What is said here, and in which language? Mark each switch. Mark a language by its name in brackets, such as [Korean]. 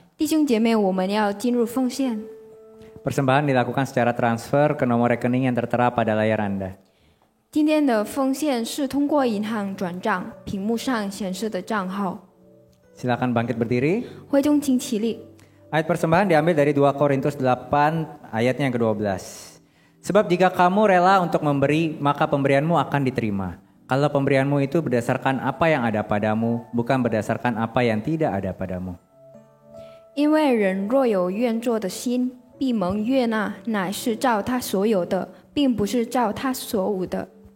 [Chinese] 弟兄姐妹，我们要进入奉献。 [Indonesian] Persembahan dilakukan secara transfer ke nomor rekening yang tertera pada layar Anda. [Chinese] 今天的奉献是通过银行转账，屏幕上显示的账号。 [Indonesian] Silakan bangkit berdiri. [Chinese] 会众请起立。 [Indonesian] Ayat persembahan diambil dari 2 Korintus 8 ayatnya yang ke-12. Sebab jika kamu rela untuk memberi, maka pemberianmu akan diterima. Kalau pemberianmu itu berdasarkan apa yang ada padamu, bukan berdasarkan apa yang tidak ada padamu. [Chinese] 因为人若有愿做的心，必蒙悦纳，乃是照他所有的，并不是照他所无的。